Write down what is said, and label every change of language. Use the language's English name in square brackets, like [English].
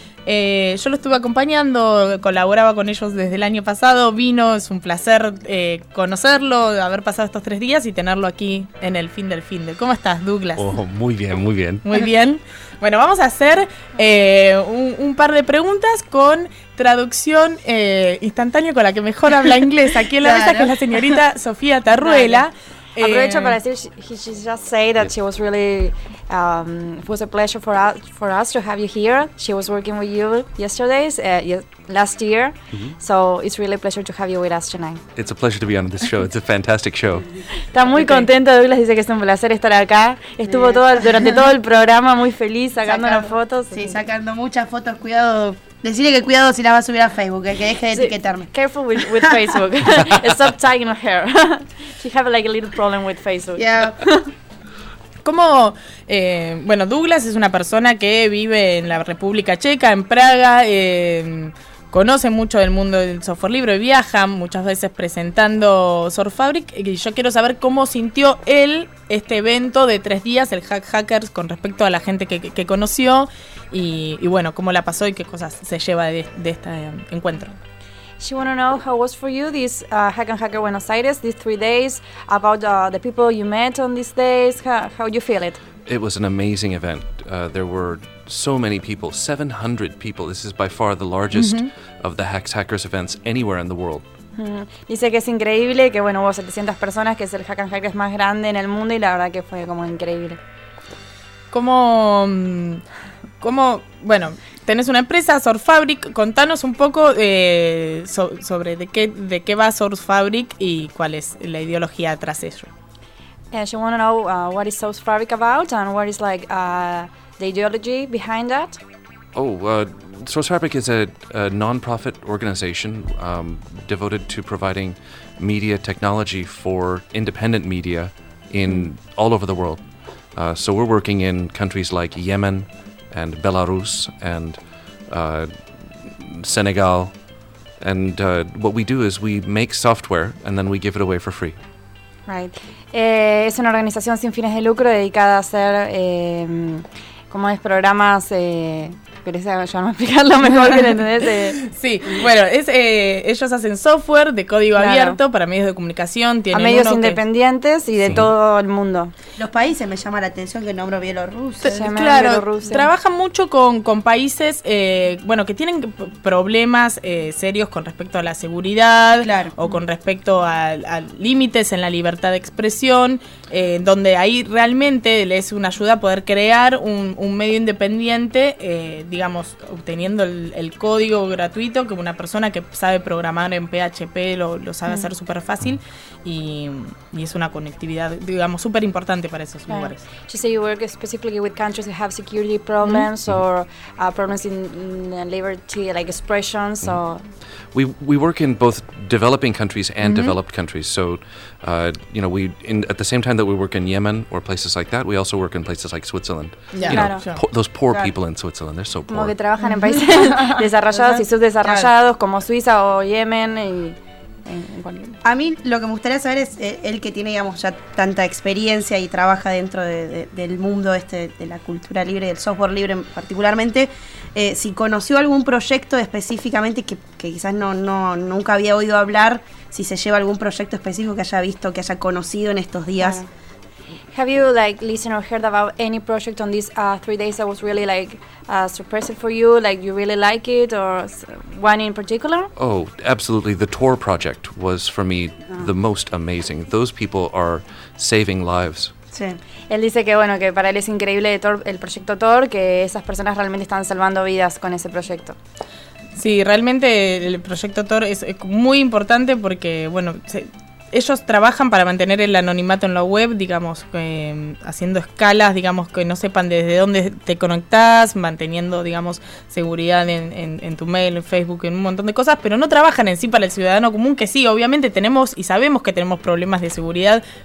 [Spanish] Yo lo estuve acompañando, colaboraba con ellos desde el año pasado, vino, es un placer conocerlo, haber pasado estos 3 días y tenerlo aquí en el fin del fin de. ¿Cómo estás, Douglas? Oh, muy bien, muy bien. Muy bien. Bueno, vamos a hacer un par de preguntas con traducción instantánea con la que mejor habla inglés aquí en la mesa, que es la señorita Sofía Tarruela. Aprovecho para decir, [English] she just said that she was really, it was a pleasure for us to have you here. She was working with you last year, mm-hmm. So it's really a pleasure to have you with us tonight. It's a pleasure to be on this show, it's a fantastic show. [Spanish] Está muy contenta, Douglas dice que es un placer estar acá. Estuvo durante todo el programa muy feliz sacando las fotos. Sí, sacando muchas fotos, cuidado. Decirle que cuidado si la va a subir a Facebook, que deje de etiquetarme. [English] Careful with Facebook. Stop tagging her. She have like a little problem with Facebook. Yeah. [Spanish] Como, bueno, Douglas es una persona que vive en la República Checa, en Praga, conoce mucho del mundo del software libre, viaja muchas veces presentando Source Fabric, y yo quiero saber cómo sintió él este evento de 3 días, el Hack Hackers, con respecto a la gente que conoció y bueno, cómo la pasó y qué cosas se lleva de este encuentro. [English] She wanna know how was for you this Hack and Hacker Buenos Aires, these 3 days, about the people you met on these days, how you feel it? It was an amazing event. There were so many people, 700 people. This is by far the largest mm-hmm. of the Hacks Hackers events anywhere in the world. [Spanish] Dice que es increíble, que bueno, hubo 700 personas, que es el Hack and Hackers más grande en el mundo, y la verdad que fue como increíble. ¿Cómo, bueno, tenés una empresa, Source Fabric? Contanos un poco sobre de qué va Source Fabric y cuál es la ideología tras eso. [English] Yeah, she wanna know what is Source Fabric about and what is like the ideology behind that. Source Fabric is a non-profit organization devoted to providing media technology for independent media in all over the world. So we're working in countries like Yemen and Belarus and Senegal. And what we do is we make software and then we give it away for free. Right. [Spanish] Es una organización sin fines de lucro dedicada a hacer, ¿cómo es? Programas, ¿querés ayudarme a explicarlo mejor que lo entendés? Sí, bueno, ellos hacen software de código abierto para medios de comunicación. A medios independientes y de todo el mundo. Los países, me llama la atención que nombro Bielorrusia. Claro, trabajan mucho con países bueno, que tienen problemas serios con respecto a la seguridad. Claro. O con respecto a límites en la libertad de expresión, donde ahí realmente les es una ayuda poder crear un medio independiente, digamos, obteniendo el código gratuito, que una persona que sabe programar en PHP lo sabe hacer súper fácil, y es una conectividad, digamos, súper importante para esos lugares. [English] She said you work specifically with countries that have security problems or problems in liberty, like expressions. So we work in both developing countries and developed countries. So you know, at the same time that we work in Yemen or places like that, we also work in places like Switzerland. Yeah. You know, those poor people in Switzerland, they're so poor. [Spanish] Como que trabajan en países desarrollados y subdesarrollados, como Suiza o Yemen. A mí lo que me gustaría saber es, él que tiene, digamos, ya tanta experiencia y trabaja dentro del mundo este de la cultura libre, del software libre particularmente, si conoció algún proyecto específicamente que quizás no nunca había oído hablar, si se lleva algún proyecto específico que haya visto, que haya conocido en estos días. Claro. [English] Have you like listened or heard about any project on these 3 days that was really like surprising for you, like you really like it, or one in particular? Oh, absolutely. The Tor project was for me the most amazing. Those people are saving lives. [Spanish] Sí. Él dice que bueno, que para él es increíble el proyecto Tor, que esas personas realmente están salvando vidas con ese proyecto. Sí, realmente el proyecto Tor es muy importante porque bueno, ellos trabajan para mantener el anonimato en la web, digamos, haciendo escalas, digamos, que no sepan desde dónde te conectás, manteniendo, digamos, seguridad en tu mail, en Facebook, en un montón de cosas, pero no trabajan en sí para el ciudadano común, que sí, obviamente tenemos y sabemos que tenemos problemas de seguridad,